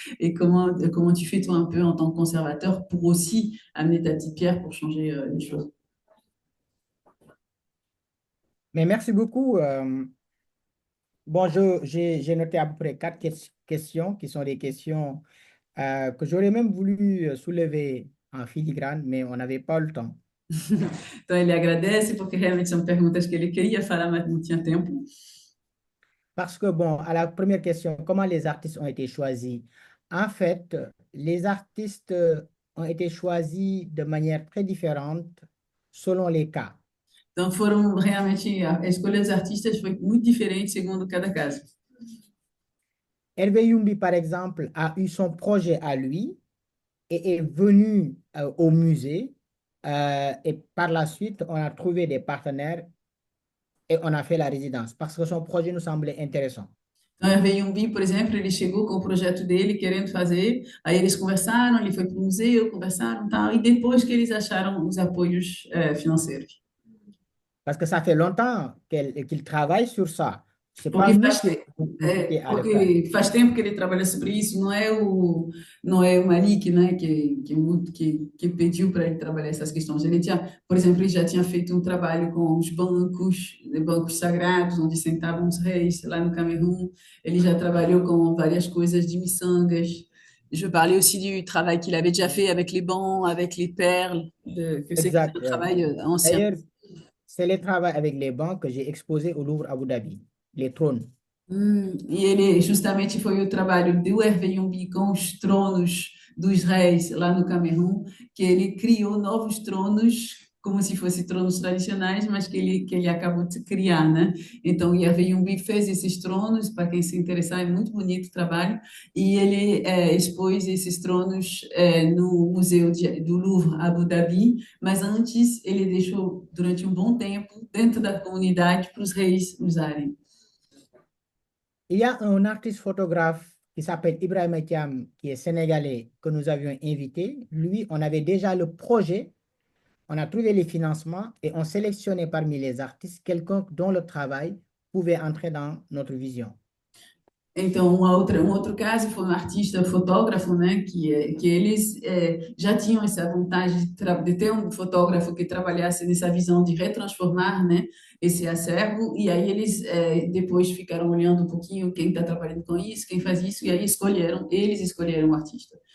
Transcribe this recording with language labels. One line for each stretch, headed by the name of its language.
French: Et comment tu fais toi un peu en tant que conservateur pour aussi amener ta petite pierre pour changer les choses? Mais merci beaucoup. Bon, j'ai noté à peu près 4 questions qui sont des questions que j'aurais même voulu soulever en filigrane, mais on n'avait pas le temps.
Portuguese: Então ele agradece porque realmente são perguntas que ele queria falar, mas não tinha tempo.
French: Parce que, bon, à la première question, comment les artistes ont été choisis? En fait, les artistes ont été choisis de manière très différente selon les cas.
Portuguese: Então foram realmente a escolha dos artistas foi muito diferente segundo cada caso.
French: Hervé Youmbi, par exemple, a eu son projet à lui et est venu au musée et par la suite, on a trouvé des partenaires et on a fait la résidence parce que son projet nous semblait intéressant.
Portuguese: Então, Hervé Yumbi, por exemplo, ele chegou com o projeto dele, querendo fazer, aí eles conversaram, ele foi para o museu, conversaram, tal, e depois que eles acharam os apoios financeiros.
French: Parce que ça fait longtemps qu'il travaille sur ça. C'est pas
Portuguese: Porque
French: nous
Portuguese: faz,
French: qui avons incité à le faire.
Portuguese: porque faz tempo que ele trabalha sobre isso, não é o Malik, né, que pediu para ele trabalhar essas questões. Ele tinha, por exemplo, ele já tinha feito um trabalho com os bancos sagrados, onde sentavam os reis lá no Camerun. Ele já trabalhou com várias coisas de miçangas.
French: Je parlais aussi du travail qu'il avait déjà fait avec les bancs, avec les perles, que c'est Exact, un ouais. travail ancien. D'ailleurs, c'est le travail avec les banques que j'ai exposé au Louvre Abu Dhabi, les trônes.
Portuguese: E ele justamente foi o trabalho do Hervé Yumbi com os tronos dos reis lá no Camerun, que ele criou novos tronos, como se fossem tronos tradicionais, mas que ele acabou de criar, né? Então, o Hervé Yumbi fez esses tronos, para quem se interessar, é muito bonito o trabalho, e ele expôs esses tronos no do Louvre, Abu Dhabi, mas antes ele deixou, durante um bom tempo, dentro da comunidade, para os reis usarem.
French: Il y a un artiste photographe qui s'appelle Ibrahim Etiam, qui est sénégalais, que nous avions invité. Lui, on avait déjà le projet, on a trouvé les financements et on sélectionnait parmi les artistes quelqu'un dont le travail pouvait entrer dans notre vision.
Portuguese: Então, um outro caso foi um artista fotógrafo, né, que eles já tinham essa vontade de ter um fotógrafo que trabalhasse nessa visão de retransformar, né, esse acervo, e aí eles depois ficaram olhando um pouquinho quem está trabalhando com isso, quem faz isso, e aí eles escolheram o artista.